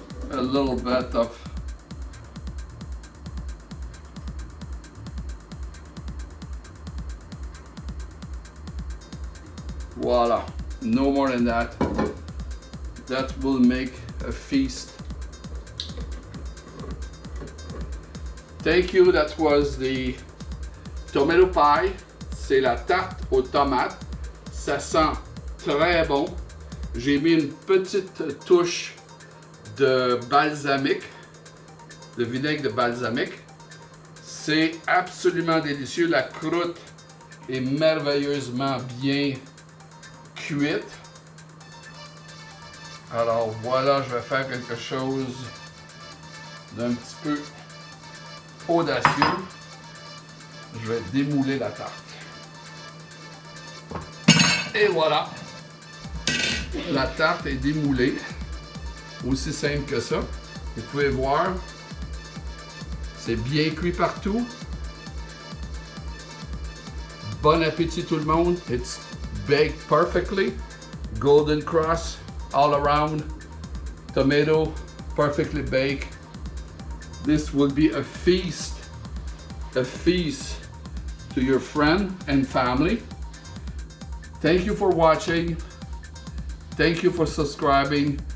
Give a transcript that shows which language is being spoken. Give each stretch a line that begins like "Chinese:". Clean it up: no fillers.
English: A little bit of voila, no more than that. That will make a feast. Thank you, that was the tomato pie.
French: C'est la tarte aux tomates. Ça sent très bon. J'ai mis une petite touche de balsamic, de vinaigre de balsamic. C'est absolument délicieux. La croûte est merveilleusement bien cuite. Alors voilà, je vais faire quelque chose d'un petit peu audacieux. Je vais démouler la tarte. Et voilà, la tarte est démoulée. Aussi simple que ça. Vous pouvez voir, c'est bien cuit partout. Bon appétit tout le monde.
English: It's baked perfectly. Golden crust all around. Tomato perfectly baked. This will be a feast to your friend and family. Thank you for watching. Thank you for subscribing.